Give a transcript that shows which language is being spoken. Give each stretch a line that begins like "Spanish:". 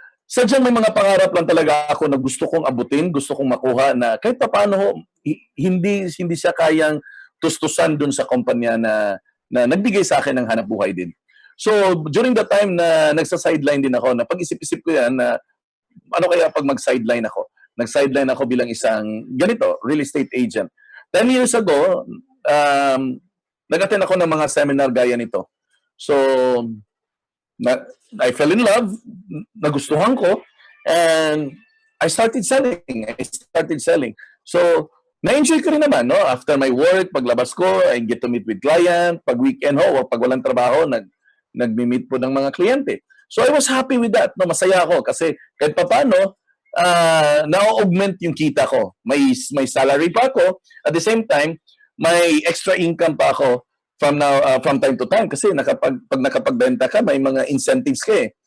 Filipino: Sadyang may mga pangarap lang talaga ako na gusto kong abutin, gusto kong makuha na kahit paano hindi siya kayang tustusan doon sa kumpanya na nagbigay sa akin ng hanap buhay din. So,
English: during the time
Filipino: na nagsa-sideline din ako, na pag-isip-isip ko yan na ano kaya pag mag-sideline ako? Nag-sideline ako bilang isang ganito, real estate agent.
English: 10 years ago,
Filipino: nag-attend ako ng mga seminar gaya nito.
English: So, I fell in love,
Filipino: nagustuhan ko,
English: and I started selling. So,
Filipino: na-enjoy ko rin naman, no?
English: After my work,
Filipino: paglabas ko,
English: I get to meet with client.
Filipino: Pag weekend ho, pag walang trabaho, nagmi-meet po ng mga kliyente.
English: So, I was happy with that.
Filipino: No? Masaya ako kasi kahit paano, na-augment yung kita ko. May salary pa ako.
English: At the same time,
Filipino: may extra income pa ako
English: from time to time
Filipino: kasi pag nakapagbenta ka, may mga incentives ka eh.